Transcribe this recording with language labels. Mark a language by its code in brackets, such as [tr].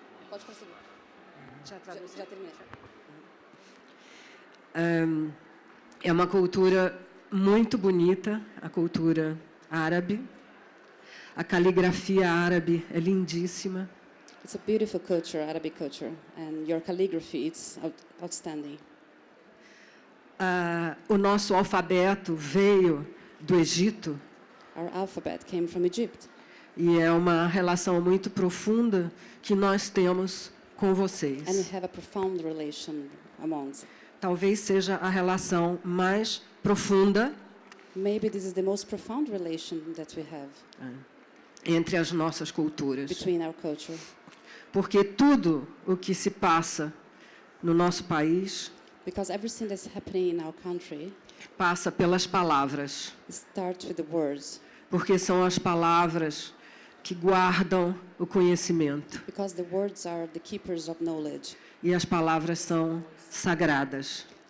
[pt] Pode prosseguir. Já terminei. É uma cultura muito bonita, a cultura árabe. A caligrafia árabe é lindíssima. [en] It's a beautiful culture, Arabic culture, and your calligraphy is outstanding. [pt] O nosso alfabeto veio do Egito [en] Our alphabet came from Egypt, [pt] e é uma relação muito profunda que nós temos com [en] and we [pt] vocês. [en] have a profound relation amongst. [pt] Talvez seja a relação mais profunda [en] Maybe this is the most profound relation that we have [pt] entre as nossas culturas. [en] between our culture. [pt] Porque tudo o que se passa no nosso país [en] Because everything that's happening in our country [pt] passa pelas palavras. [en] starts with the words. [pt] Porque são as palavras que guardam o conhecimento. [en] Because the words are the keepers of knowledge, [pt] E as palavras são sagradas.